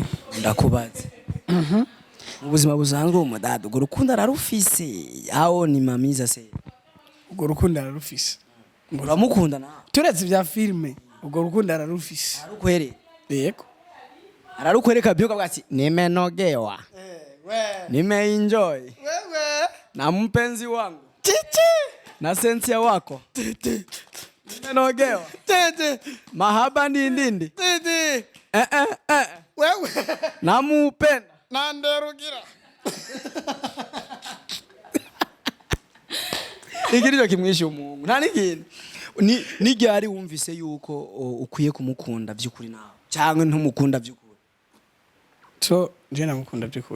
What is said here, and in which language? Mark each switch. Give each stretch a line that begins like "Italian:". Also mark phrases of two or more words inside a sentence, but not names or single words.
Rundi: ndakubaza mu buzima busanzwe umudada urwo rukundo ararufise aho ni mamiza se Urwo rukundo ararufise. uramukunda nawe Turetse ibya filime, urwo rukundo ararufise. arukwereka Yego. ararukwereka byo kavuga ati
Swahili: nimenogewa nimeenjoy
Rundi: Wewe.
Swahili: na mpenzi wangu
Rundi: Titi.
Swahili: na sensia wako nimenogewa
Rundi: Titi.
Swahili: mahaba ndindindi
Rundi: Titi. Wewe.
Swahili: namupenda
Rundi: Nanderugira. ikirijo kimwishe umuntu nta n'ikintu ni ryari wumvise yuko ukwiye kumukunda by'ukuri nawe cyangwa ntumukunda by'ukuri So, je namukunda by'ukuri.